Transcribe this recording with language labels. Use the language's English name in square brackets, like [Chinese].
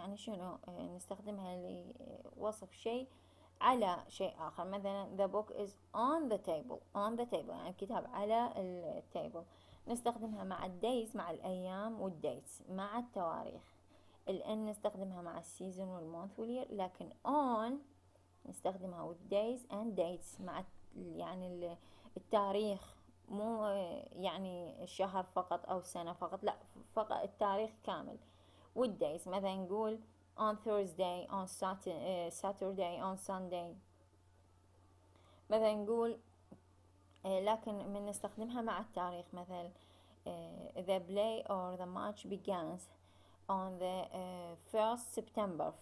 [Arabic] يعني شنو؟ نستخدمها لوصف شيء على شيء آخر. [English] مثلا the book is on the table، on the table [Arabic] يعني الكتاب على التيبل. نستخدمها مع الدايز مع الأيام والديتس مع التواريخ. الان نستخدمها مع السيزون والمونث والير، لكن on نستخدمها [English] with days and dates [Arabic] مع يعني التاريخ، مو يعني الشهر فقط او سنة فقط، لا فقط التاريخ كامل. [English] والdays [Arabic] مثلا نقول [English] on Thursday، on Saturday، on Sunday. [Arabic] مثلا نقول لكن من نستخدمها مع التاريخ مثلا [English] the play or the match begins on the 1st September.